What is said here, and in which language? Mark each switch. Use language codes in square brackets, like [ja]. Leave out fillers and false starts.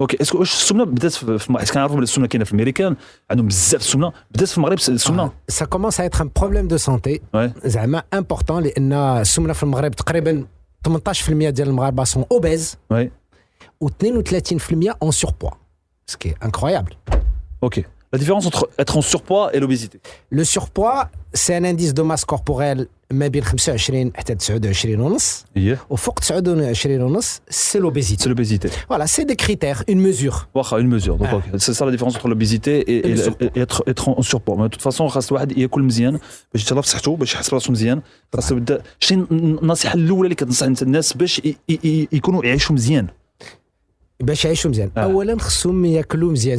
[fr] Ok, est-ce que [ar] السمنة بدات في حيت كنعرفوا بلي السمنة كاينة في الامريكان عندهم بزاف السمنة بدات في المغرب السمنة. [fr] Ça commence à être un problème de santé زعما important [ar] لأن السمنة في المغرب تقريبا 18% ديال المغاربة [fr] sont obèses و 32% en surpoids, ce qui est incroyable. Ok. La différence entre être en surpoids et l'obésité. Le surpoids, c'est un indice de masse corporelle [ar] ما بين 25 حتى 29 ونص. وفوق 29 ونص, [fr] c'est l'obésité. C'est l'obésité. Voilà, c'est des critères, une mesure. واخا une mesure. Donc c'est ça la différence entre l'obésité et être en surpoids. Mais de toute façon [ar] خاص الواحد ياكل مزيان باش يتهلا في صحته باش يحس براسو مزيان. خاص يبدا شنو النصيحة الأولى اللي كتنصح الناس باش يكونوا يعيشوا مزيان. باش يعيشوا مزيان اولا خصهم ياكلوا مزيان.